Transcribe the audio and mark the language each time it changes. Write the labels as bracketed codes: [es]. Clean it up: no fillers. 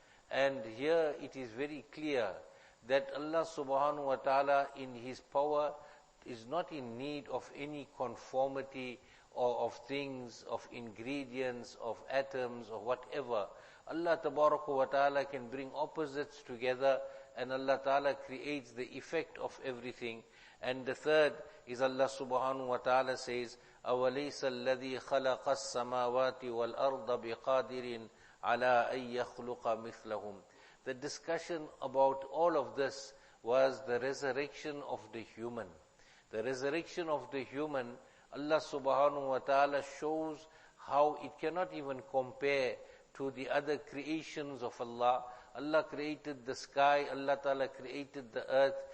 [en] And here it is very clear that Allah subhanahu wa ta'ala in His power is not in need of any conformity or of things, of ingredients, of atoms, or whatever. Allah Tabaraka wa Ta'ala can bring opposites together, and Allah Ta'ala creates the effect of everything. And the third is Allah Subhanahu wa Ta'ala says, [ar] أَوَلَيْسَ الَّذِي خَلَقَ السَّمَاوَاتِ وَالْأَرْضَ بِقَادِرٍ عَلَىٰ أَن يَخْلُقَ مِثْلَهُم. [en] The discussion about all of this was the resurrection of the human. The resurrection of the human, Allah subhanahu wa ta'ala shows how it cannot even compare to the other creations of Allah. Allah created the sky, Allah ta'ala created the earth.